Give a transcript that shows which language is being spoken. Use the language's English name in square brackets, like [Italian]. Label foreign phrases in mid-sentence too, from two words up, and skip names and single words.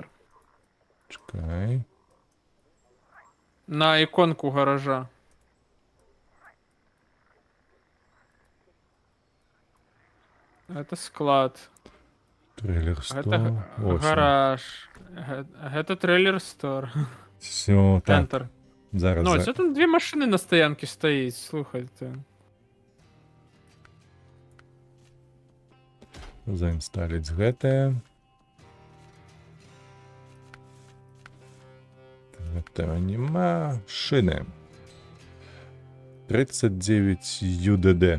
[Belarusian] Чакай. На іконку гаража. [Russian] Это склад. [English] Trailer store. [Belarusian] Гэта гараж. Гэта [English] trailer store. [Ukrainian] Все, так. [English] Enter. [Belarusian] Зараз. [Ukrainian] Ну, це там дві машини на стоянці стоїть, слухайте. [Belarusian] Заінсталіць гэтае. Гэтага нема. Шыны. 39 UDD.